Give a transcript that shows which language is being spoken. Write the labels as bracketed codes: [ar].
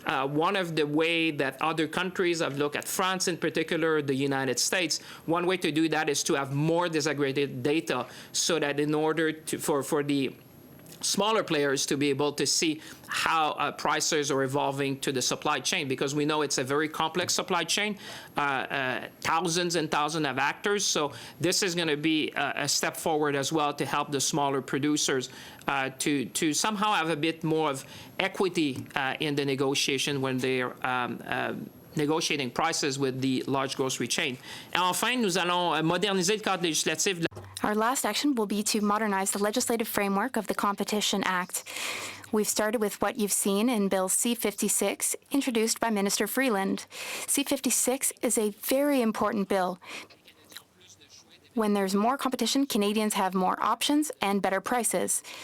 [en] One of the way that other countries, I've looked at France in particular, the United States, one way to do that is to have more disaggregated data so that in order to, for the smaller players to be able to see how prices are evolving to the supply chain, because we know it's a very complex supply chain, thousands and thousands of actors. So this is going to be a step forward as well to help the smaller producers to somehow have a bit more of equity in the negotiation when they're negotiating prices with the large grocery chain. [fr] Et enfin, nous allons moderniser le cadre législatif. [en] Our last action will be to modernize the legislative framework of the Competition Act. We've started with what you've seen in Bill C-56, introduced by Minister Freeland. C-56 is a very important bill. When there's more competition, Canadians have more options and better prices.